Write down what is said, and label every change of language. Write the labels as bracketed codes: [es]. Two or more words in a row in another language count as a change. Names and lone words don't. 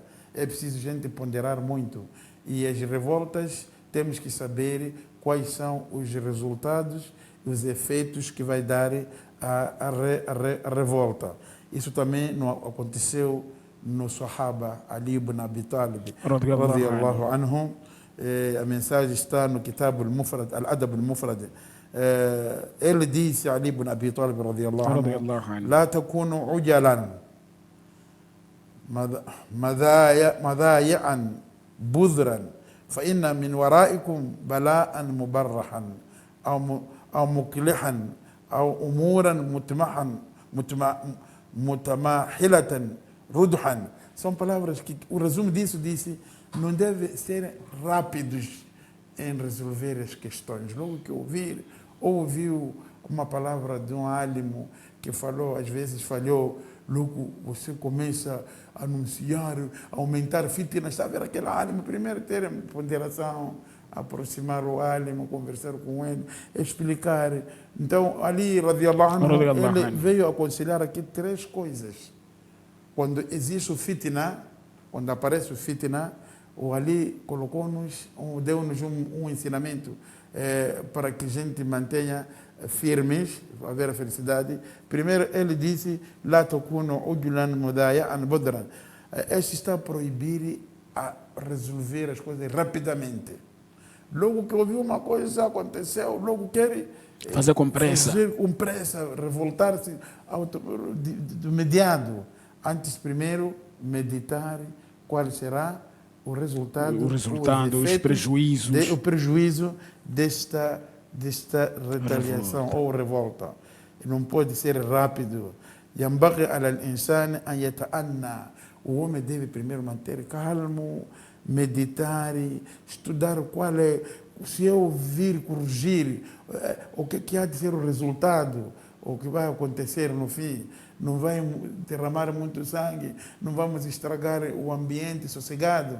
[pt] É preciso gente ponderar muito. E as revoltas, temos que saber quais são os resultados e os efeitos que vai dar a revolta. Isso também não aconteceu no Sahaba Ali ibn Abi Talib, [ar] رضي الله عنه. [pt] A mensagem está no Kitab al-Mufrad, Al-Adab al-Mufrad. Ele disse, [ar] Ali ibn Abi Talib, رضي الله عنه, لا تكونوا عجلا مذايعا بذرا فإن من ورائكم بلاء مبرحا أو مكلحا أو أمورا متماحلة ردحا. [pt] São palavras que o resumo disso disse, não deve ser rápidos em resolver as questões. Logo que ouvir, ou ouviu uma palavra de um álimo que falou, às vezes falhou, logo você começa a anunciar, a aumentar fitnas. Está a ver aquele álimo? Primeiro ter ponderação, aproximar o álimo, conversar com ele, explicar. Então, ali, [ar] رضي الله عنه, [pt] ele veio aconselhar aqui três coisas. Quando existe o fitna, quando aparece o fitna, o Ali colocou-nos, deu-nos um ensinamento para que a gente mantenha firmes, para haver a felicidade. Primeiro, ele disse, [ar] لا تكونوا عجلا مذايعا بذرا. [pt] Este está a proibir a resolver as coisas rapidamente. Logo que ouviu uma coisa, aconteceu, logo quer fazer com pressa, revoltar-se de imediato. Antes, primeiro, meditar qual será o resultado, os prejuízos. O prejuízo desta retaliação ou revolta. Não pode ser rápido. [ar] ينبغي على الإنسان أن يتأنى. [pt] O homem deve primeiro manter calmo, meditar, estudar qual é, se eu ouvir, corrigir, o que há de ser o resultado, o que vai acontecer no fim. Não vai derramar muito sangue, não vamos estragar o ambiente sossegado.